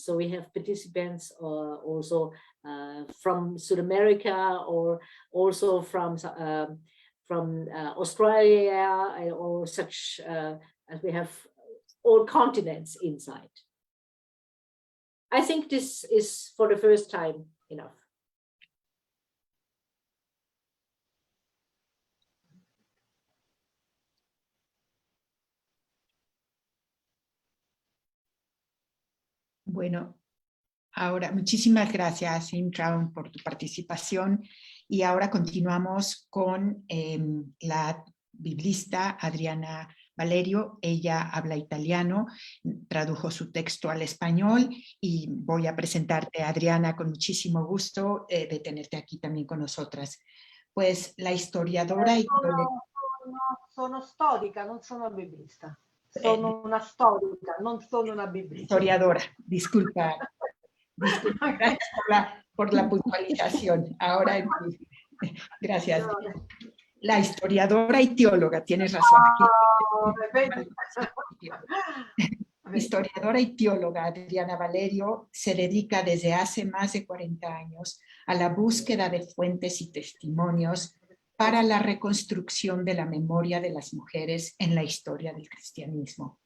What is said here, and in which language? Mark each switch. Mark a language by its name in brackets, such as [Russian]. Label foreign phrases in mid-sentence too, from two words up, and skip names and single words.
[English] So we have participants also from South America, or also from Australia, or such as we have all continents inside. I think this is for the first time enough. [Spanish] Bueno, ahora muchísimas gracias, Intram, por tu participación, y ahora continuamos con la biblista Adriana Valerio. Ella habla italiano, tradujo su texto al español, y voy a presentarte, Adriana, con muchísimo gusto de tenerte aquí también con nosotras. Pues la historiadora y... [Italian] Sono storica, non sono biblista. Sono una storica, non sono una biblista. [Spanish] Historiadora, disculpa. Gracias por la puntualización. Ahora, gracias. La historiadora y teóloga, tienes razón. Historiadora y teóloga Adriana Valerio se dedica desde hace más de 40 años a la búsqueda de fuentes y testimonios para la reconstrucción de la memoria de las mujeres en la historia del cristianismo.